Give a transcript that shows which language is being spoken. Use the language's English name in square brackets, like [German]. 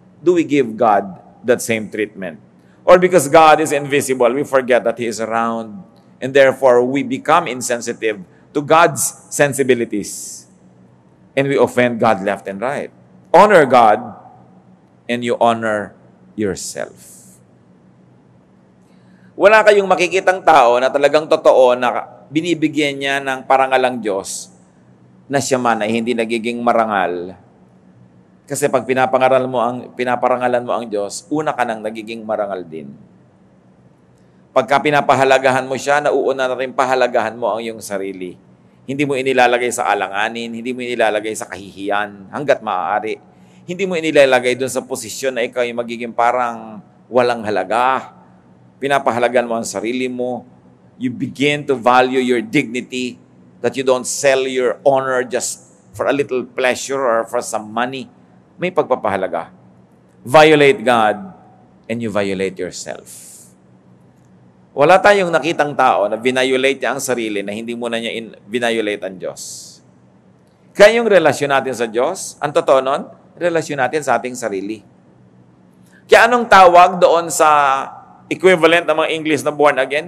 [English] Do we give God that same treatment? Or because God is invisible, we forget that He is around, and therefore we become insensitive to God's sensibilities. And we offend God left and right. Honor God, and you honor yourself. [Filipino] Wala kayong makikitang tao na talagang totoo na binibigyan niya ng parangalang Diyos na siya man ay hindi nagiging marangal. Kasi pag pinaparangalan mo ang Diyos, una ka nang nagiging marangal din. Pagka pinapahalagahan mo siya, nauuna na rin pahalagahan mo ang iyong sarili. Hindi mo inilalagay sa alanganin, hindi mo inilalagay sa kahihiyan, hanggat maaari. Hindi mo inilalagay doon sa posisyon na ikaw ay magiging parang walang halaga. Pinapahalagan mo ang sarili mo. [English] You begin to value your dignity, that you don't sell your honor just for a little pleasure or for some money. [Filipino] May pagpapahalaga. [English] Violate God and you violate yourself. [Filipino] Wala tayong nakitang tao na violate niya ang sarili na hindi muna niya violate ang Diyos. Kaya yung relasyon natin sa Diyos, ang totoo nun, relasyon natin sa ating sarili. Kaya anong tawag doon sa equivalent ng mga English na [English] born again?